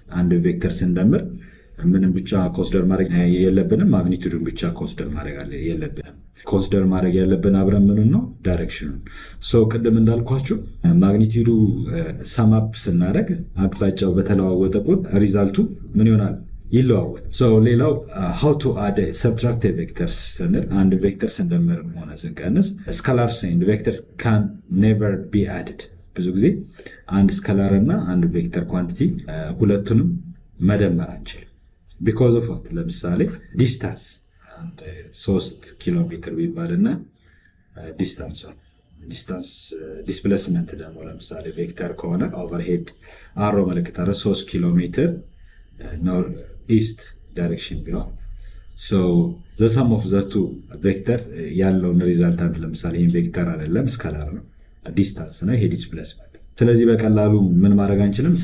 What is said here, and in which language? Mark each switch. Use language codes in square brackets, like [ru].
[am] አንድ ቬክተር ስንደምር ምንም ብቻ ኮንሲደር ማድረግ የለብንም፣ ማግኒቲዩድን ብቻ ኮንሲደር ማድረግ የለብንም። ኮንሲደር ማድረግ ያለብን አብረን ምን ነው ዳይሬክሽኑን። ሶ ቅድም እንዳልኳችሁ ማግኒቲዩዱ ሰም አፕ ስናደርግ አቅጣጫው በተለዋወጠ ቁጥር ሪዛልቱ ምን ይሆናል? ይለዋወጣል። ሶ ሌላው [en] how to add subtract vectors [am] ስንል አንድ ቬክተር ስንደምር ሆነ ስንቀንስ [en] ስካላርስ and vectors can never be added. [am] ብዙ ጊዜ አንድ ስካላር እና አንድ ቬክተር ኳንቲቲ ሁለቱንም መደመር አንችልም [en] because of what? [am] ለምሳሌ ዲስታንስ 3 ኪሎ ሜትር ቢባልና ዲስታንስ ዲስፕሌስመንት ደግሞ ለምሳሌ ቬክተር ከሆነ ኦቨርሄድ አሮ ምልክት አረ 3 ኪሎ ሜትር ኖርት ኢስት ዳይሬክሽን ቢሆን [en] so the sum of the two vector [am] ያለው ሪዛልታንት ለምሳሌ ይሄ ቬክተር አይደለም ስካላር ነው፣ ዲስታንስ ነው፣ ይሄ ዲስፕሌስመንት። ስለዚህ በቀላሉ ምን ማድረግ አንችልም?